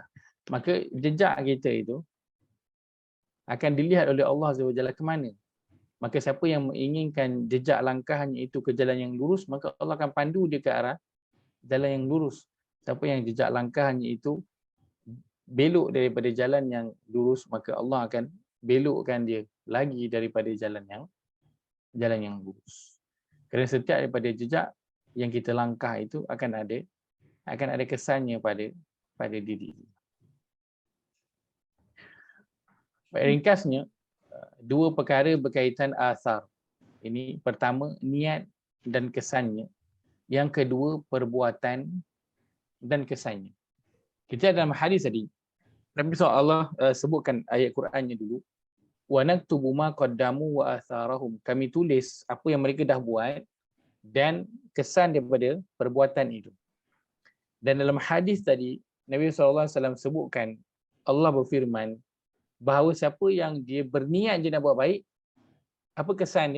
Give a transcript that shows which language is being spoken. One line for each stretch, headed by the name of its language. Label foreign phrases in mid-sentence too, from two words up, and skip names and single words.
Malay: Maka jejak kita itu akan dilihat oleh Allah
Arabic: عز وجل
Malay: ke mana. Maka siapa yang menginginkan jejak langkahnya itu ke jalan yang lurus, maka Allah akan pandu dia ke arah jalan yang lurus. Siapa yang jejak langkahnya itu belok daripada jalan yang lurus, maka Allah akan belokkan dia lagi daripada jalan yang lurus. Kerana setiap daripada jejak yang kita langkah itu akan ada kesannya pada diri. Ringkasnya, dua perkara berkaitan asar. Ini pertama niat dan kesannya. Yang kedua perbuatan dan kesannya. Kita dalam hadis tadi, Nabi SAW sebutkan ayat Qurannya dulu.
Arabic: ونكتب ما قدموا وآثارهم.
Malay: Kami tulis apa yang mereka dah buat dan kesan daripada perbuatan itu. Dan dalam hadis tadi, Nabi SAW sebutkan, Allah berfirman, bahawa siapa yang dia berniat je nak buat baik, apa kesannya?